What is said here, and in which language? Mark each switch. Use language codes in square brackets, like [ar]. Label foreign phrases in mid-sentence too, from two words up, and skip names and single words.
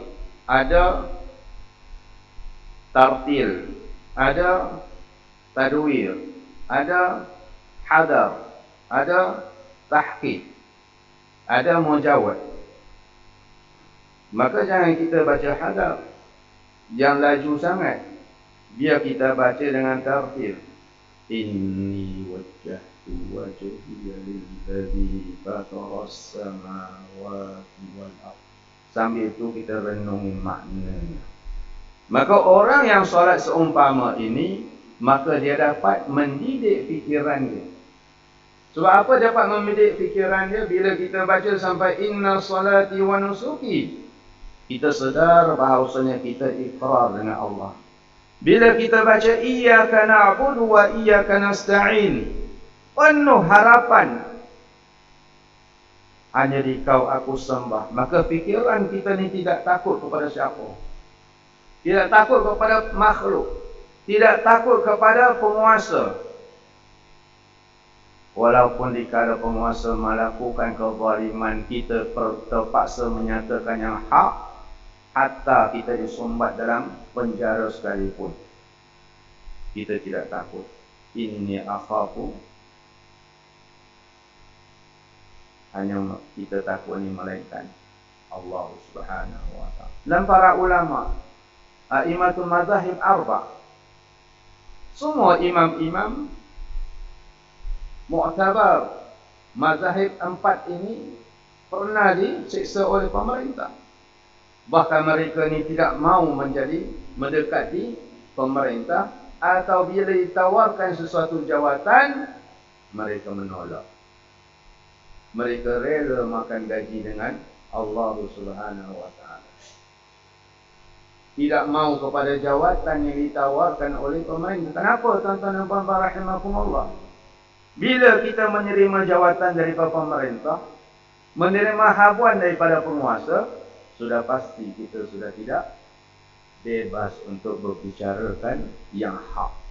[ms] Ada tartil, ada tadwir, ada hadar, ada tahqiq, ada mujawad. Maka jangan kita baca hadar yang laju sangat. Biar kita baca dengan tartil. [ar] إني وجهت وجهي للذي فطر السماوات والأرض. [ms] Sambil itu kita renungi maknanya. Maka orang yang solat seumpama ini, maka dia dapat mendidik fikiran dia. Sebab apa dapat mendidik fikiran dia? Bila kita baca sampai [ar] إن صلاتي ونسكي, [ms] kita sedar bahawasanya kita iqrar dengan Allah. Bila kita baca [ar] إياك نعبد وإياك نستعين, [ms] penuh harapan, hanya di Kau aku sembah. Maka fikiran kita ni tidak takut kepada siapa, tidak takut kepada makhluk, tidak takut kepada penguasa. Walaupun dikala penguasa melakukan kezaliman, kita terpaksa menyatakan yang hak, hatta kita disumbat dalam penjara sekalipun, kita tidak takut. [ar] إني أخاف, [ms] hanya kita takut ni melainkan Allah [ar] سبحانه وتعالى. [ms] Dan para ulama [ar] أئمة المذاهب الأربع', [ms] semua imam-imam mu'tabar mazahib empat ini pernah disiksa oleh pemerintah. Bahkan mereka ni tidak mau mendekati pemerintah, atau bila ditawarkan sesuatu jawatan, mereka menolak. Mereka rela makan gaji dengan Allah [ar] سبحانه وتعالى. [ms] Tidak mau kepada jawatan yang ditawarkan oleh pemerintah. Kenapa tuan-tuan dan puan-puan rahimakumullah? Bila kita menerima jawatan daripada pemerintah, menerima habuan daripada penguasa, sudah pasti kita sudah tidak bebas untuk berbicarakan yang hak.